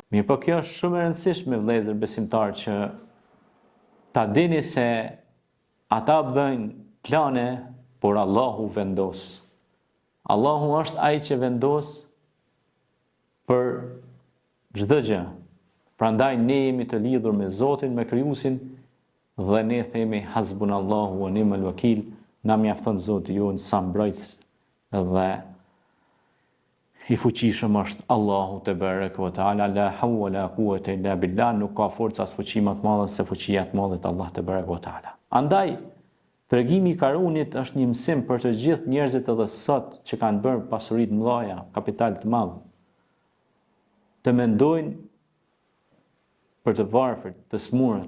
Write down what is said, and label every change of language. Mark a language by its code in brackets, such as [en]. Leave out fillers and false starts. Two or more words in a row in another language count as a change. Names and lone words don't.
[sq] Mirë, po kjo është shumë e rëndësishme vëllezër besimtar që ta dini se ata bëjnë plane, por Allahu vendos. Allahu është ai që vendos për çdo gjë. Prandaj ne jemi të lidhur me Zotin, me Krijuesin, dhe ne themi [ar] حسبنا الله ونعم الوكيل, [sq] na mjafton Zoti jon sa mbrojtës dhe i fuqishëm është Allahu [ar] تبارك وتعالى, لا حول ولا قوة إلا بالله, [sq] nuk ka forca as fuqi më të madhe se fuqia e madhe e Allahut [ar] تبارك وتعالى. [sq] Andaj tregimi i Karunit është një mësim për të gjithë njerëzit edhe sot që kanë bërë pasuri të mëdha, kapital të madh, të mendojnë për të varfërt, të smurët.